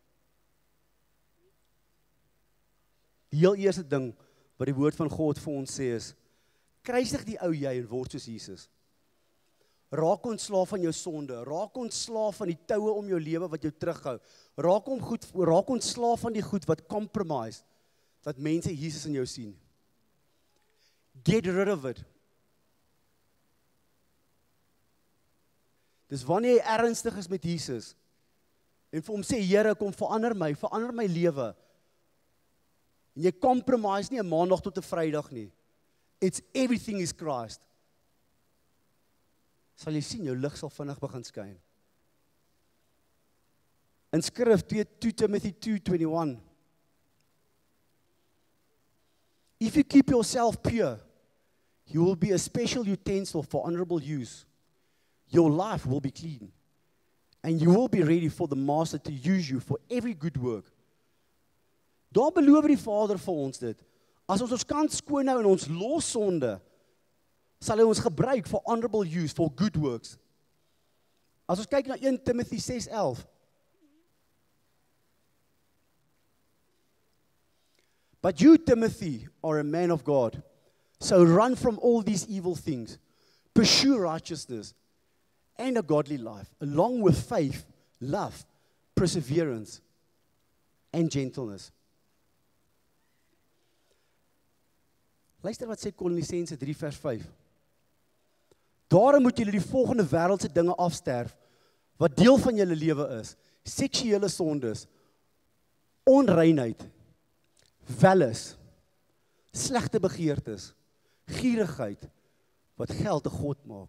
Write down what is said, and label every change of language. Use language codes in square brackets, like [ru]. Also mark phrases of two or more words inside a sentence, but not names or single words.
[af] Die heel eerste ding wat die woord van God vir ons sê is, kruisig die ou jy en word soos Jesus. Raak ontslaaf van jou sonde, raak ontslaaf van die toue om jou lewe wat jou terughou. Raak ontslaaf van die goed wat compromise, dat mense Jesus in jou sien. [en] Get rid of it. [af] Dis wanneer jy ernstig is met Jesus, en vir hom sê, Here, kom verander my lewe. En jy compromise nie 'n maandag tot 'n Vrydag nie. [en] It's everything is Christ. [af] Sal jy sien, jou lig sal vinnig begin skyn. In skrif 2 Timothy 2:21. [en] If you keep yourself pure, you will be a special utensil for honorable use. Your life will be clean, and you will be ready for the Master to use you for every good work. [af] Daar beloof die Vader vir ons dit. As ons kant skoon hou en ons los sonde, sal hy ons gebruik [en] for honorable use, for good works. [af] As ons kyk na 1 Timothy 6:11. [en] But you, Timothy, are a man of God, so run from all these evil things. Pursue righteousness and a godly life, along with faith, love, perseverance, and gentleness. [af] Luister wat sê Kolossense 3 vers 5. Daarom moet julle die volgende wêreldse dinge afsterf, wat deel van julle lewe is: seksuele sondes, onreinheid, welis, slegte begeertes, gierigheid, wat geld te God maak.